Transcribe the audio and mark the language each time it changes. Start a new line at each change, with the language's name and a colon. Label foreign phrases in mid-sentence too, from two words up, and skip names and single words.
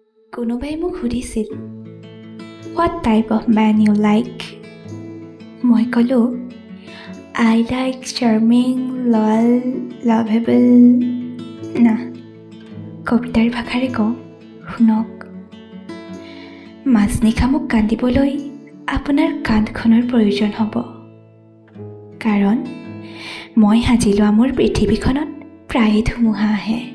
Assamese: কোনোবাই মোক সুধিছিল,
English: "What type of man you like?"
Assamese: মই ক'লোঁ,
English: "I like charming, loyal, lovable."
Assamese: না, কবিতাৰ ভাষাৰে কওঁ, শুনক। মাজনিশা মোক কান্দিবলৈ আপোনাৰ কান্ধখনৰ প্ৰয়োজন হ'ব, কাৰণ মই সাজি লোৱা মোৰ পৃথিৱীখনত প্ৰায়ে ধুমুহা আহে।